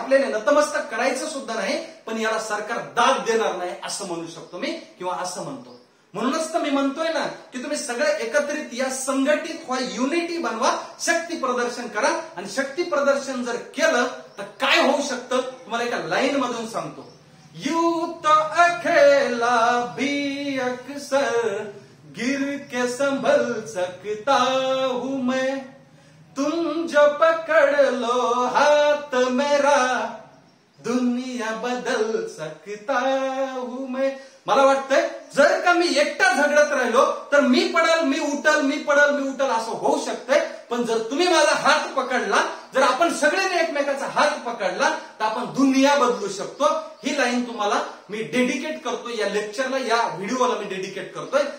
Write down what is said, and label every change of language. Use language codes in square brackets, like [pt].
[mr] आपल्याला नतमस्तक करायचं सुद्धा नाही, पण याला सरकार दाद देणार नाही असं म्हणू शकतो मी, किंवा असं म्हणतो. म्हणूनच तर मी म्हणतोय ना की तुम्ही सगळे एकत्रित या, संघटित व्हा, युनिटी बनवा, शक्ती प्रदर्शन करा. आणि शक्ती प्रदर्शन जर केलं तर काय होऊ शकतं तुम्हाला एका लाईन मधून सांगतो. [hi] यूं तो अकेला भी अक्सर गिर के संभल सकता हूं मैं, तुम जो पकड़ लो हाथ मेरा दुनिया बदल सकता हूं मैं. [mr] मला वाटतंय जर का मी एकटा झगडत राहिलो तर मी पडल, मी उठल, मी पडल, मी उठल असं होऊ शकतंय. पण जर तुम्ही माझा हात पकडला, जर आपण सगळ्यांनी एकमेकाचा हात पकडला, तर आपण दुनिया बदलू शकतो. ही लाईन तुम्हाला मी डेडिकेट करतोय, या लेक्चरला, या व्हिडिओला मी डेडिकेट करतोय.